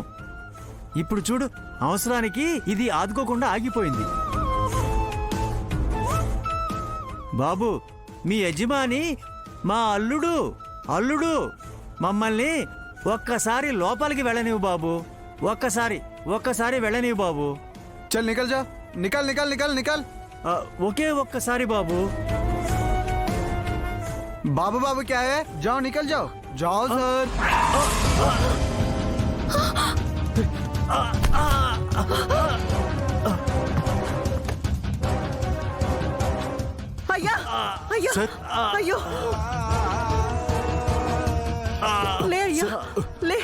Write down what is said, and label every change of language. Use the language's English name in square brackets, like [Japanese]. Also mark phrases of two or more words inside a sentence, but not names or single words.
[Telugu] ఇప్పుడు చూడు, అవసరానికి ఇది ఆదుకోకుండా ఆగిపోయింది. బాబు, మీ యజమాని మా అల్లుడు మమ్మల్ని ఒక్కసారి లోపలికి వెళ్ళనివ్వు బాబు. ఒక్కసారి వెళ్ళనివ్వు బాబు. [Hindi] चल निकल जा, निकल निकल निकल निकल। [Telugu] ఒకే ఒక్కసారి బాబు. [Hindi] बाबू बाबू क्या है, जाओ निकल जाओ, जाओ सर। [Telugu] అయ్యా అయ్యో సార్. అయ్యో, లే అయ్యా, లే